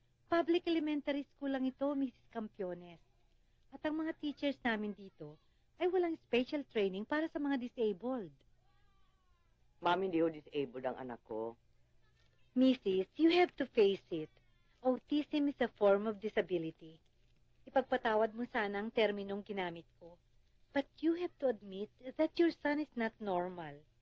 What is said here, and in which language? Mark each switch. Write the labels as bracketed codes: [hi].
[en] Public elementary school [tl] lang ito, [en] Mrs. Campiones. [tl] At ang mga teachers namin dito ay walang special training para sa mga disabled. Mami, hindi ho disabled ang anak ko. [en] Mrs., you have to face it. Autism is a form of disability. [tl] Ipagpatawad mo sana ang terminong ginamit ko. [en] But you have to admit that your son is not normal.